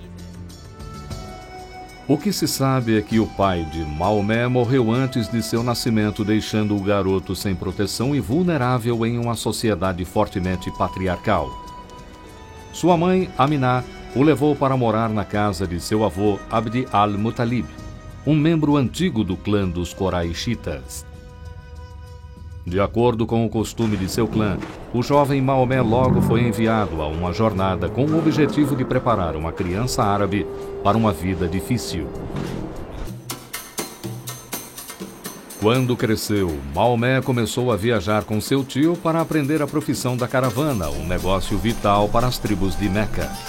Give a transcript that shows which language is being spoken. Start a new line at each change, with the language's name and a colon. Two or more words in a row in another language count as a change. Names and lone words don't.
Portuguese: O que se sabe é que o pai de Maomé morreu antes de seu nascimento, deixando o garoto sem proteção e vulnerável em uma sociedade fortemente patriarcal. Sua mãe, Aminá, o levou para morar na casa de seu avô Abd al-Muttalib, um membro antigo do clã dos Coraixitas. De acordo com o costume de seu clã, o jovem Maomé logo foi enviado a uma jornada com o objetivo de preparar uma criança árabe para uma vida difícil. Quando cresceu, Maomé começou a viajar com seu tio para aprender a profissão da caravana, um negócio vital para as tribos de Meca.